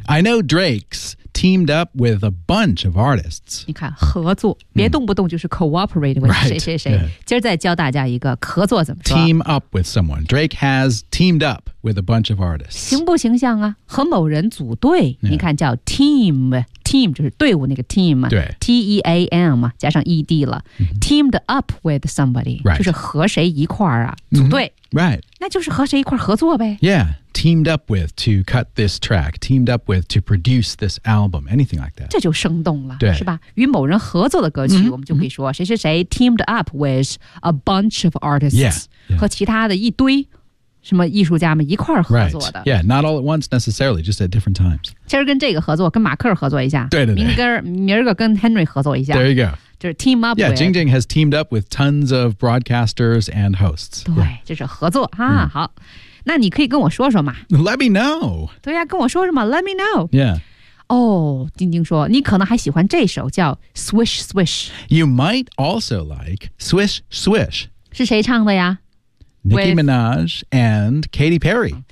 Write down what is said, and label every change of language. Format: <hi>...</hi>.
<en>I know Drake's teamed up with a bunch of artists.</en> <zh>你看，合作，别动不动就是 cooperate with、</zh> <en>right.</en> <zh>谁谁谁。</zh> <en>Yeah.</en> <zh>今儿再教大家一个合作怎么说。</zh> <en>Team up with someone. Drake has teamed up. With a bunch of artists.</en> <zh>形不形象啊？和某人组队，</zh> <en>yeah.</en> <zh>你看叫 team， team 就是队伍那个 team，对，T E A M 加上 E D 了、</zh> <en>mm-hmm. ，teamed up with somebody，、 right.</en> <zh>就是和谁一块儿啊，组队、</zh> <en>mm-hmm. ，right，</en> <zh>那就是和谁一块儿合作呗。</zh> <en>Yeah， teamed up with to cut this track， teamed up with to produce this album， anything like that，</en> <zh>这就生动了，对，是吧？与某人合作的歌曲， mm-hmm. 我们就可以说谁谁谁</zh> <en>teamed up with a bunch of artists， yeah. Yeah.</en> <zh>和其他的一堆。什么艺术家们一块儿合作的、</zh> <en>right. ？Yeah, not all at once necessarily, just at different times.</en> <zh>其实跟这个合作，跟马克合作一下，对对对，明儿个跟 Henry 合作一下。</zh> <en>There you go.</en> <zh>就是 team up.</zh> <en>Yeah, Jing Jing has teamed up with tons of broadcasters and hosts.</en> <zh>对， yeah. 这是合作啊、嗯。好，那你可以跟我说说嘛。</zh> <en>Let me know.</en> <zh>对呀、啊，跟我说什么 ？</zh> <en>Let me know. Yeah.</en> <zh>哦，晶晶说你可能还喜欢这首叫 Swish Swish.</zh> <en>You might also like Swish Swish.</en> <zh>是谁唱的呀？</zh> <en>Nicki Minaj and Katy Perry.</en>